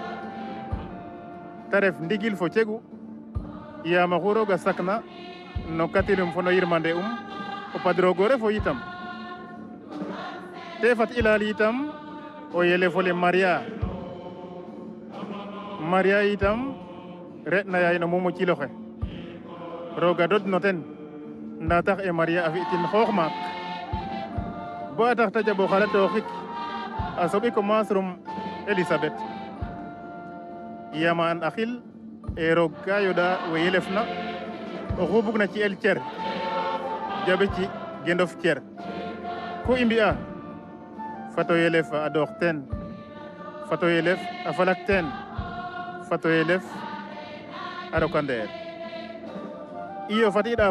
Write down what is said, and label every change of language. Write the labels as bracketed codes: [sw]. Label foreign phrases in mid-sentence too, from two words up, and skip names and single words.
[srr] ta ref ndigil fo cegu yaam axu rooga sakna no katinum fo no yirmande o padrogo refo yitam te fat i laal yitam o yelefole Maria yitam retna yaay no muum o ciloxe rooga dod no ten nda tax e Maria a fi'tin xoox maak bo a tax ta jaɓo xalatooxik a soɓi commence rum Elisabeth yaama an axil e roog ka yoɗa we yelefna oxu bugna ci'el cer jaɓe ci gendof cer ku i mbi'a fato yelef a doox teen fato yelef a falak teen fato yelef a roka ndeer iyo fat i ɗaap